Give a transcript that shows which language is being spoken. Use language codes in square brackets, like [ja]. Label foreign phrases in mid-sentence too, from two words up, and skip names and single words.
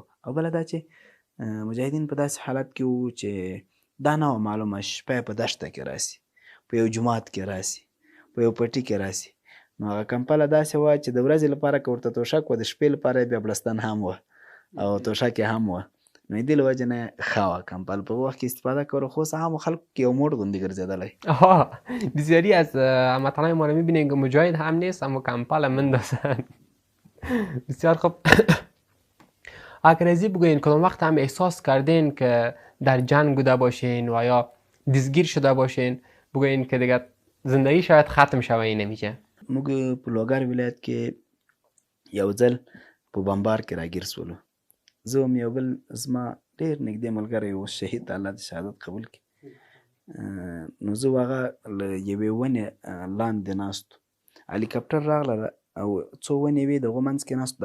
[ps] او بله دا چې مجاهدین په داسې حالت کې وو چې دا نه وه معلومه شپه په دشته کې راسي، په یو جومات کې راسي، په یو پټي کې راسي. نو هغه کمپله داسې وه چې د ورځې لپاره که ورته توشک وه د شپې لپاره بیا بړستن هم وه او توشک یې هم وه. نو د دې له وجې نه ښه وه کمپل په وخت کې استفاده کوله. خو اوس هغه خلکو کې یو موډ غوندې ګرځېدلی. [fa] بسیاری از هموطنان ما رو میبینیم که مجاهد هم نیست اما کمپل مندازن. بسیار خوب. اگر ازی بگوین کدام وقت هم احساس کردین که در جنگ بوده باشین و یا دستگیر شده باشین بگوین که دیگه زندگی شاید ختم شوه این نمیشه؟ [ps] موږ په لوګر ولایت کې یو ځل په بمبار کې راګیر سولو. زه هم یو بل زما ډېر نږدې ملګری اوس شهید الله د شهادت قبول کړي. نو زه هغه له یوې ونې لاندې ناستو، هلیکاپټر راغله او څو ونې وې د هغو منځ کې ناستو.